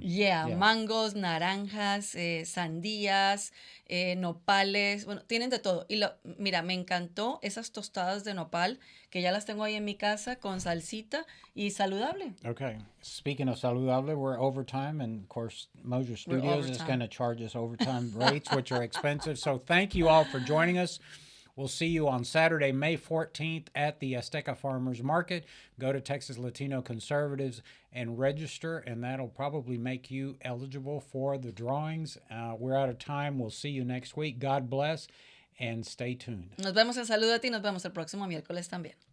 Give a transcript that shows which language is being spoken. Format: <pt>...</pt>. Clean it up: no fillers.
<es>Yeah, mangos, naranjas, sandías, nopales, bueno, tienen de todo. Y mira, me encantó esas tostadas de nopal que ya las tengo ahí en mi casa con salsita y saludable.</es> <en>Okay. Speaking of saludable, we're overtime, and of course, Mosier Studios is going to charge us overtime rates, which are expensive. So thank you all for joining us. We'll see you on Saturday, May 14th at the Azteca Farmers Market. Go to Texas Latino Conservatives and register, and that'll probably make you eligible for the drawings. We're out of time. We'll see you next week. God bless, and stay tuned.</en> <es>Nos vemos en Salud a ti, nos vemos el próximo miércoles también.</es>